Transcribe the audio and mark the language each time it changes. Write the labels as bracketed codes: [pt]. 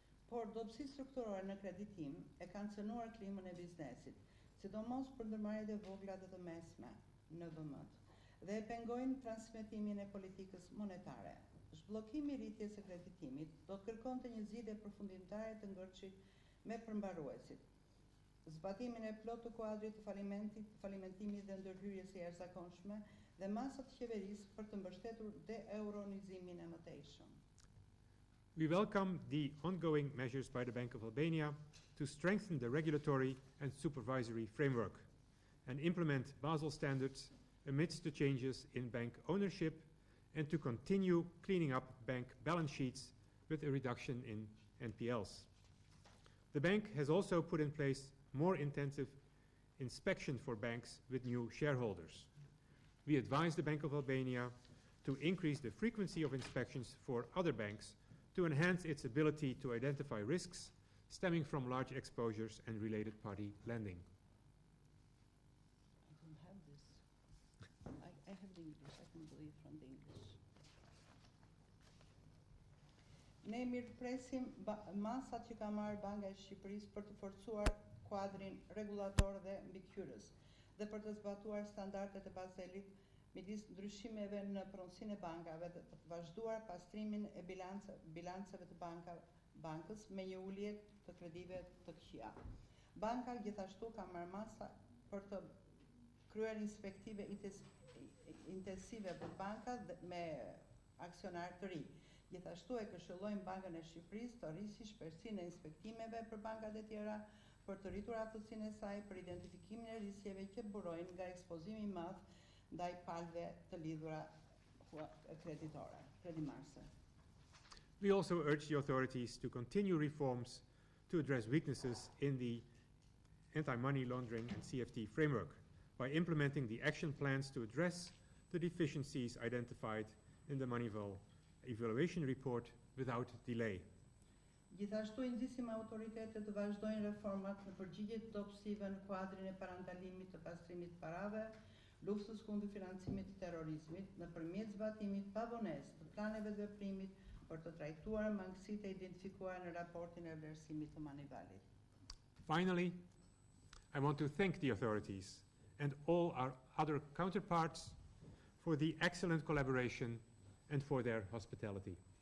[sq] Por dobësi strukturore në kreditim e kanë cënuar klimën e biznesit, sidomos për ndërmarrjet e vogla dhe të mesme në VM-t, dhe e pengojnë transmetimin e politikës monetare. Zhbllokimi I rritjes së kreditimit do të kërkonte një zgjidhje përfundimtare të ngërçit me përmbaruesit, zbatimin e plotë të kuadrit të falimentimit dhe ndërhyrjes së jashtëzakonshme dhe masat të qeverisë për të mbështetur de-euronizimin e mëtejshëm. [en] We welcome the ongoing measures by the Bank of Albania to strengthen the regulatory and supervisory framework and implement Basel standards amidst the changes in bank ownership and to continue cleaning up bank balance sheets with a reduction in NPLs. The bank has also put in place more intensive inspection for banks with new shareholders. We advise the Bank of Albania to increase the frequency of inspections for other banks to enhance its ability to identify risks stemming from large exposures and related party lending. English. I can do it from the English. [sq] Ne mirëpresim masat që ka marrë Banka e Shqipërisë për të forcuar kuadrin rregullator dhe mbikëqyrës dhe për të zbatuar standardet e Bazelit midis ndryshimeve në pronësinë e bankave dhe për të vazhduar pastrimin e bilanceve të bankës me një ulje të kredive të këqija. Banka gjithashtu ka marrë masa për të kryer inspektive intensive për bankat me aksionar të ri. Gjithashtu e këshillojmë Bankën e Shqipërisë të rrisi shpejtësinë e inspektimeve për bankat e tjera për të rritur aftësinë e saj për identifikimin e rrisjeve që burojnë nga ekspozimi I madh ndaj palëve të lidhura kredimarse. [en] We also urge the authorities to continue reforms to address weaknesses in the anti-money laundering and CFT framework by implementing the action plans to address the deficiencies identified in the Moneyval evaluation report without delay. [sq] Gjithashtu I nxisim autoritetet të vazhdojnë reformat në përgjigje të dobësive në kuadrin e parandalimit të pastrimit të parave, luftës kundër financimit të terrorizmit, nëpërmjet zbatimit pavonesë të planeve të veprimit për të trajtuar mangësitë e identifikuara në raportin e vlerësimit të Moneyvalit. [en] Finally, I want to thank the authorities and all our other counterparts for the excellent collaboration and for their hospitality.